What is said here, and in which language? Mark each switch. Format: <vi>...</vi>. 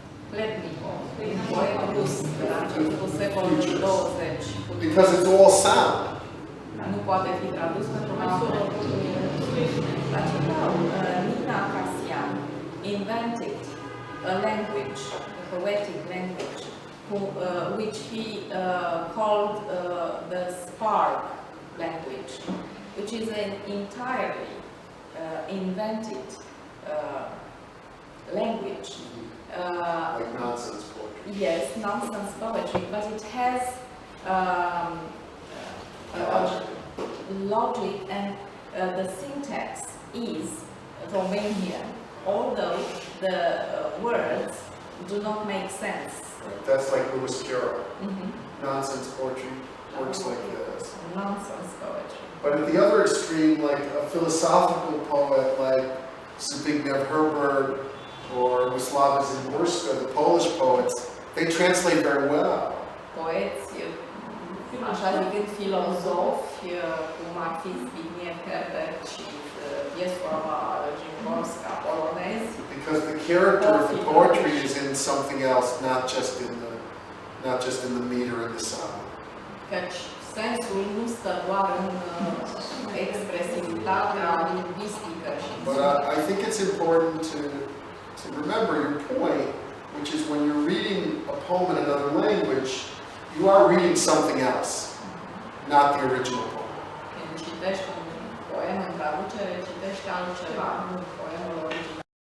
<ro>Klebnikov, un poet rus de la începutul secolului 20.</ro> <en>Because it's all sound.</en> <ro>Nu poate fi tradus pentru că</ro> <en>Nina Cassian invented a language, a poetic language, which he called the spark language, which is an entirely invented language. Like nonsense poetry. Yes, nonsense poetry, but it has logic, and the syntax is Romanian, although the words do not make sense. That's like Lewis Carroll. Nonsense poetry works like this. Nonsense poetry. But at the other extreme, like a philosophical poet like Zbigniew Herbert or Wisława Szymborska, the Polish poets, they translate very well.</en> <ro>Poeți, așa zicând filozofi, cum ar fi Zbigniew Herbert și Wisława Szymborska, polonezi.</ro> <en>Because the character of the poetry is in something else, not just in the meter and the sound.</en> <ro>Căci sensul nu stă doar în expresivitatea lingvistică și</ro> <en>But I think it's important to remember your point, which is when you're reading a poem in another language, you are reading something else, not the original poem.</en> <ro>Când citești un poem în traducere, citești altceva, nu poemul original.</ro>